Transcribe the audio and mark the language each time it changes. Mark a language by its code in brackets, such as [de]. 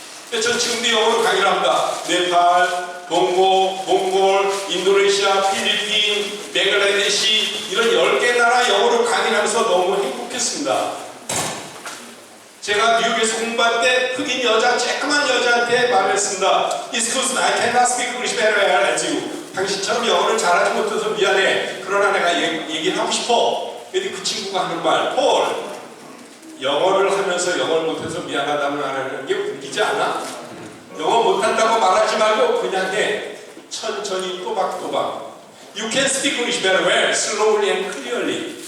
[ko] 전 지금도 영어로 강의를 합니다. 네팔, 동고, 몽골, 인도네시아, 필리핀, 뱅글라데시 이런 10개 나라 영어로 강의를 하면서 너무 행복했습니다. 제가 뉴욕에서 공부할 때 흑인 여자, 쬐끄만 여자한테 말을 했습니다. [en] Excuse me, I cannot speak English very well as you. [ko] 당신처럼 영어를 잘하지 못해서 미안해. 그러나 내가 얘기를 하고 싶어. 근데 그 친구가 하는 말, 폴, 영어를 하면서 영어를 못해서 미안하다는 말하는 게 웃기지 않아? 영어 못한다고 말하지 말고 그냥 해. 천천히 또박또박. [en] You can speak English very well, slowly and clearly.